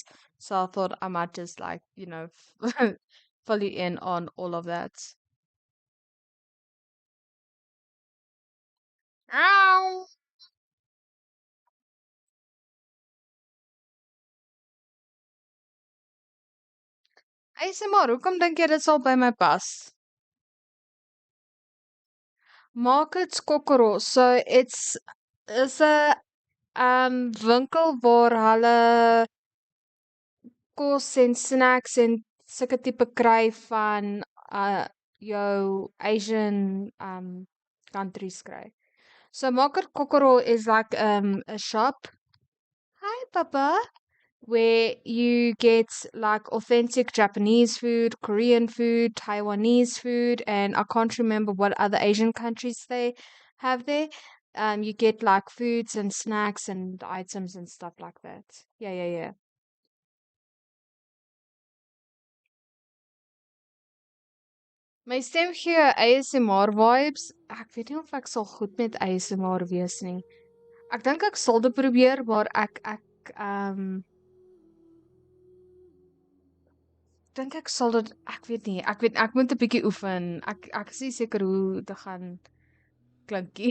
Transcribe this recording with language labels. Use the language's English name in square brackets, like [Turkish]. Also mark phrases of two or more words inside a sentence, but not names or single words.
[English] So I thought I might just like, fill you in on all of that. Ow! [Afrikaans] ASMR, hoekom dink jy dit sal by my pas? Markets Kokoro. [English] So it's a [Afrikaans] winkel waar hulle kos en snacks en sulke tipe kry van jou [English] Asian countries [Afrikaans] kry. [English] So Market Kokoro is like a shop. Hi Papa. Where you get like authentic Japanese food, Korean food, Taiwanese food, and I can't remember what other Asian countries they have there. You get like foods and snacks and items and stuff like that. Yeah, yeah, yeah. [Afrikaans] My stem gee [English] ASMR vibes. [Afrikaans] Ek weet nie of ek sal goed met ASMR wees nie. Ek dink ek sal dit probeer, maar ek dink ek sal dit ek weet nie. Ek moet 'n bietjie oefen. Ek is nie seker hoe dit gaan klinkie.